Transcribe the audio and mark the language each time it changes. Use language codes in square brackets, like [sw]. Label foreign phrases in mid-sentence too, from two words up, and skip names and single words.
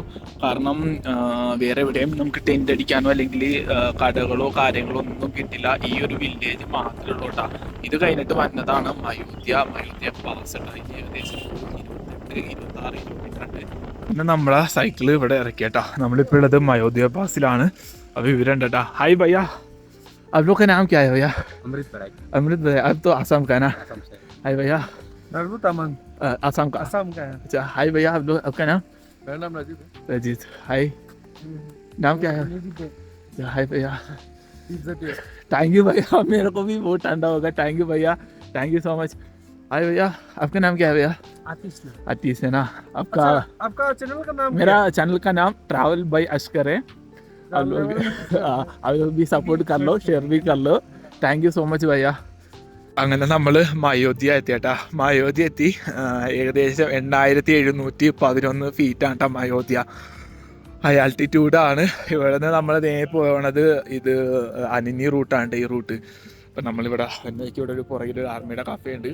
[ml] കാരണം വേറെ എവിടെയും നമുക്ക് ടെൻ്റ് അടിക്കാനോ അല്ലെങ്കിൽ കടകളോ കാര്യങ്ങളോ ഒന്നും കിട്ടില്ല. ഈ ഒരു വില്ലേജ് മാത്രമേ ഉള്ളൂ കേട്ടോ. ഇത് കഴിഞ്ഞിട്ട് വന്നതാണ് മയോധ്യ പാസ് കേട്ടോ. ഏകദേശം 28-26 കിലോമീറ്റർ ഉണ്ട്. പിന്നെ നമ്മളെ സൈക്കിള് ഇവിടെ ഇറക്കിയേട്ടാ. നമ്മളിപ്പോൾ ഉള്ളത് മയോധ്യ പാസിലാണ്. അപ്പോൾ ഇവരുണ്ട് കേട്ടോ. [hi] हाय भैया, आप लोग का नाम क्या है भैया? अमृत भाई। अमृत भाई, अब तो आसाम का है ना? हाय भैया। आसाम का है। अच्छा, हाय भैया, आप लोग, आपका नाम? मेरा नाम राजीव है। रजीत, हाय। नाम क्या है? हाय भैया। [en] thank you [hi] भैया, मेरे को भी बहुत ठंडा होगा। [en] thank you [hi] भैया, [en] thank you so much. [hi] हाय भैया, आपका नाम क्या है भैया? आतिश है ना आपका? आपका चैनल का नाम? मेरा चैनल का नाम ट्रैवल बाय अस्कर है। आप लोग भी सपोर्ट कर लो, शेयर भी कर लो. [en] thank you so much [ml] ഭയ്യ. അങ്ങനെ നമ്മൾ മയോധ്യ എത്തിയേട്ടാ. മയോധ്യ എത്തി. ഏകദേശം 8711 ഫീറ്റാണ് കേട്ടോ മയോധ്യ. [en] high altitudeആണ്. [ml] ഇവിടെ നിന്ന് നമ്മൾ നേരെ പോകണത് ഇത് അനിനി റൂട്ടാണ് ഈ റൂട്ട്. അപ്പം നമ്മളിവിടെ എന്നേക്ക് ഇവിടെ ഒരു പുറകിലൊരു ആർമിയുടെ കഫേ ഉണ്ട്.